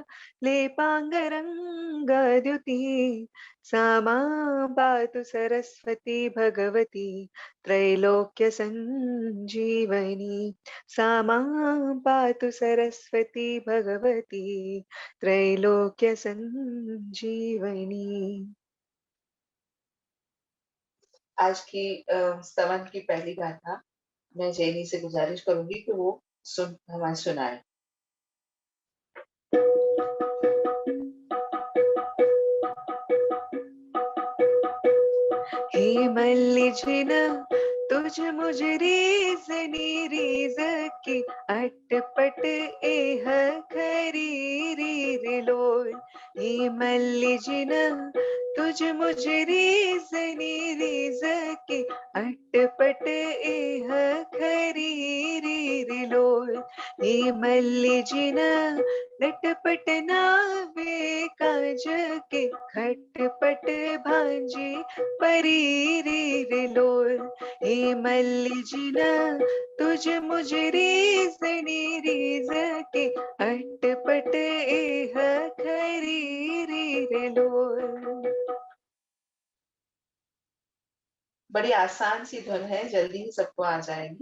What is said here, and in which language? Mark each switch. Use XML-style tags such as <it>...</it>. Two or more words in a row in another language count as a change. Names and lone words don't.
<sa>लेपाङ्गरङ्गद्युतिः सा मां पातु सरस्वती भगवती त्रैलोक्यसञ्जीवनी सा मां पातु सरस्वती भगवती त्रैलोक्य संजीवनी।</sa> <hi>आज की स्तवन की पहली गाथा मैं जैनी से गुजारिश करूंगी कि वो हमारे सुनाए।</hi> <gu>હે મલ્લિજિન તુઝ મુઝ રીઝ નીરીઝ કી અટપટ એહ ખરી રીર લોલ। હે મલ્લિજિન તુઝ મુઝ રીઝ નીરીઝ કી અટપટ એહ ખરી રીર લોલ। હે મલ્લિજિન લટપટ નાવે કાજ કે ખટપટ ભાંજી પરી રે લોલ હે મલ્લી જિના તુઝ મુઝ રીઝ કે અટપટ એહ ખરી રે લોલ।</gu> <hi>बड़ी आसान सी धुन है, जल्दी ही सबको आ जाएगी।</hi>